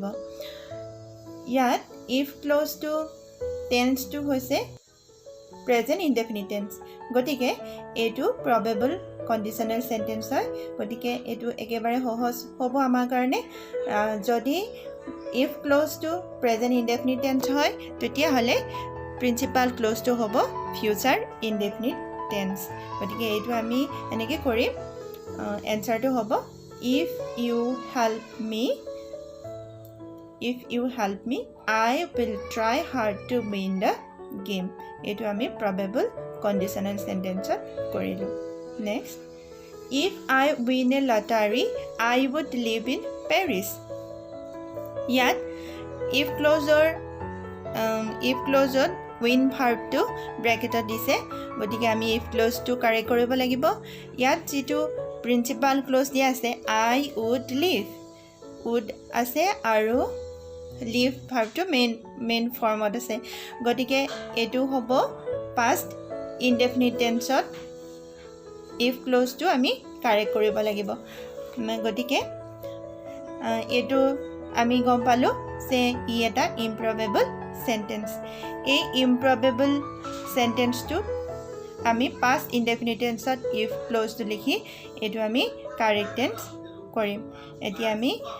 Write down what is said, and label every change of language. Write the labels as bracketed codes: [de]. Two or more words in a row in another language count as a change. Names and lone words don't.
[as] ইয়াত [en] if clauseটো tenseটো [as] হৈছে [en] present indefinite tense [as] গতিকে এইটো [en] probable conditional sentence [as] হয় গতিকে এইটো একেবাৰে সহজ হ'ব আমাৰ কাৰণে যদি [en] if clauseটো present indefinite tense [as] হয় তেতিয়াহ'লে [en] principal clauseটো [as] হ'ব [en] future indefinite tense [as] গতিকে এইটো আমি এনেকৈ কৰিম এনচাৰটো হ'ব [en] if you help me I will try hard to win the game [as] এইটো আমি [en] probable conditional sentenceত কৰিলোঁ next if I win a lottery I would live in Paris ইয়াত if clauseত win verbটো [as] ব্ৰেকেটত দিছে গতিকে আমি [en] if clauseটো [as] কাৰেক্ট কৰিব লাগিব ইয়াত যিটো [en] principal clause [as] দিয়া আছে [en] I would live would [as] আছে আৰু [en] live verbটো main formত [as] আছে গতিকে এইটো হ'ব [en] past indefinite tenseত if clauseটো [as] আমি কাৰেক্ট কৰিব লাগিব গতিকে এইটো আমি গম পালোঁ যে ই এটা [en] improbable sentence [as] এই [en] improbable sentenceটো [as] আমি [en] past indefinite tenseত if clauseটো [as] লিখি এইটো আমি [en] correct tense [as] কৰিম এতিয়া আমি